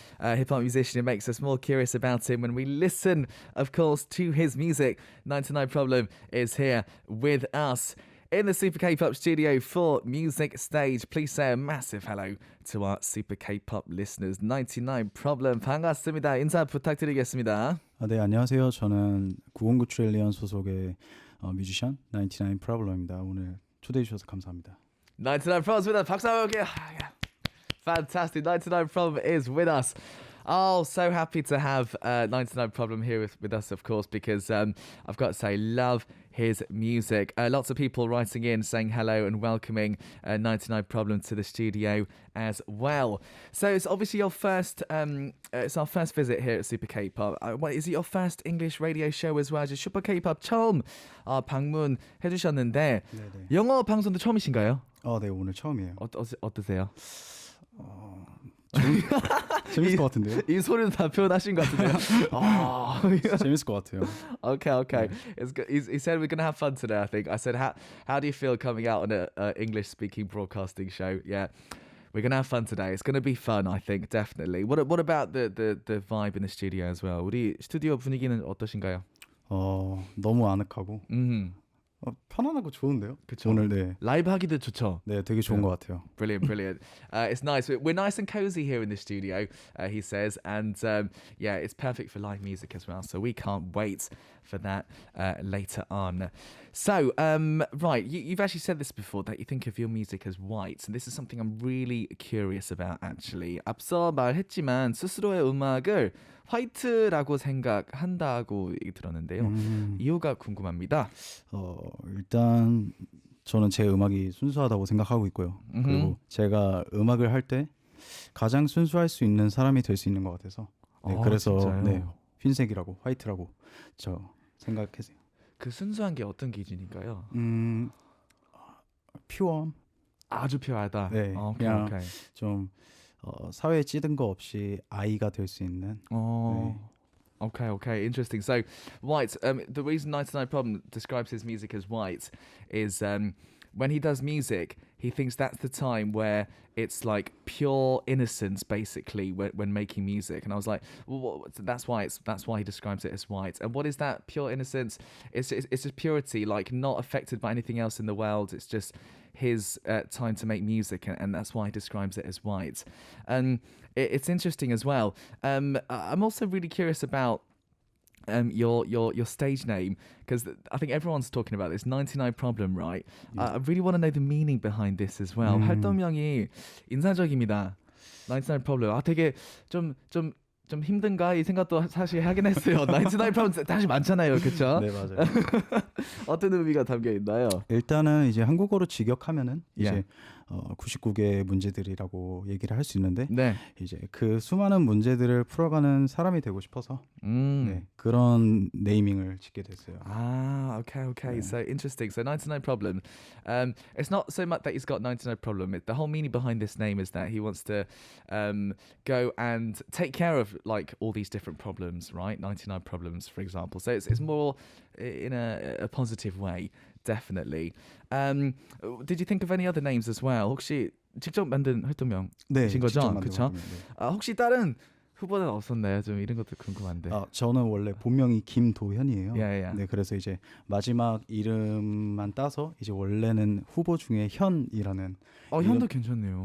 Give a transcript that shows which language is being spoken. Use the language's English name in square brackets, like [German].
[English] Hip-hop musician, it makes us more curious about him when we listen, of course, to his music. 99problem is here with us in the Super K-Pop studio for Music Stage. Please say a massive hello to our Super K-Pop listeners. [Korean] 99problem 반갑습니다. 인사 부탁드리겠습니다. 네, 안녕하세요. 저는 9097 소속의 뮤지션 99PRBLM입니다. 오늘 초대해 주셔서 감사합니다. [English] 99problem with us. [Korean] 박수 한번 할게요. [English] Fantastic. 99problem is with us. Oh, so happy to have 99problem here with us, of course, because I've got to say, love his music. Lots of people writing in saying hello and welcoming 99problem to the studio as well. So it's obviously your first, it's our first visit here at Super K-Pop. Is it your first English radio show as well? [Korean] 이제 슈퍼 K-Pop 처음 방문해 주셨는데 네네. 영어 방송도 처음이신가요? 네, 오늘 처음이에요. 어떠세요? 재밌을 것 같은데요? 이 소리는 다 표현하신 것 같은데요. 재밌을 것 같아요. [English] Okay. It's good. He said we're going to have fun today, I think. I said, how do you feel coming out on a English-speaking broadcasting show? Yeah, we're going to have fun today. It's going to be fun, I think, definitely. What about the vibe in the studio as well? [Korean] 우리 스튜디오 분위기는 어떠신가요? 너무 아늑하고 편안하고 좋은데요? 그쵸? 오늘 네. 라이브 하기도 좋죠? 네, 되게 좋은 것 같아요. [English] Brilliant. It's nice. We're nice and cozy here in the studio, he says. And yeah, it's perfect for live music as well. So we can't wait for that later on. So, right, you've actually said this before, that you think of your music as white. And this is something I'm really curious about, actually. [Korean] 앞서 말했지만 스스로의 음악을 화이트라고 생각한다고 얘기 들었는데요. 이유가 궁금합니다. 일단 저는 제 음악이 순수하다고 생각하고 있고요. 그리고 제가 음악을 할 때 가장 순수할 수 있는 사람이 될 수 있는 것 같아서 그래서 진짜요? 네, 흰색이라고 화이트라고 저 생각했어요. 그 순수한 게 어떤 기준인가요? 퓨어 아주 퓨어하다. 네, 그냥 좀 사회에 찌든 거 없이 아이가 될 수 있는. 네. [English] Okay, interesting. So, white. The reason 99problem describes his music as white is when he does music, he thinks that's the time where it's like pure innocence, basically, when making music. And I was like, well, that's why he describes it as white. And what is that pure innocence? It's just purity, like not affected by anything else in the world. It's just his time to make music, and that's why he describes it as white. It's interesting as well. I'm also really curious about your stage name, because I think everyone's talking about this. 99problem, right? Yeah. I really want to know the meaning behind this as well. [Korean] 활동명이 인상적입니다. 99problem. 되게 좀 힘든가 이 생각도 사실 하긴 했어요. 99problem 다시 많잖아요, 그렇죠? 네, 맞아요. 어떤 의미가 담겨 있나요? 일단은 이제 한국어로 직역하면은 이제 99개의 문제들이라고 얘기를 할 수 있는데 이제 그 수많은 문제들을 풀어가는 사람이 되고 싶어서 네, 그런 네이밍을 짓게 됐어요. [English] Okay. Yeah. So interesting. So 99problem. It's not so much that he's got 99problem. The whole meaning behind this name is that he wants to go and take care of like all these different problems, right? 99 problems, for example. So it's more in a positive way, definitely. Did you think of any other names as well? [Korean] 혹시 직접 만든 활동명이신 거죠? 그렇죠? 혹시 다른 후보는 없었나요? 좀 이런 것도 궁금한데. 저는 원래 본명이 김도현이에요. [English] Yeah. [Korean] 네, 그래서 이제 마지막 이름만 따서 이제 원래는 후보 중에 현이라는. 현도 괜찮네요.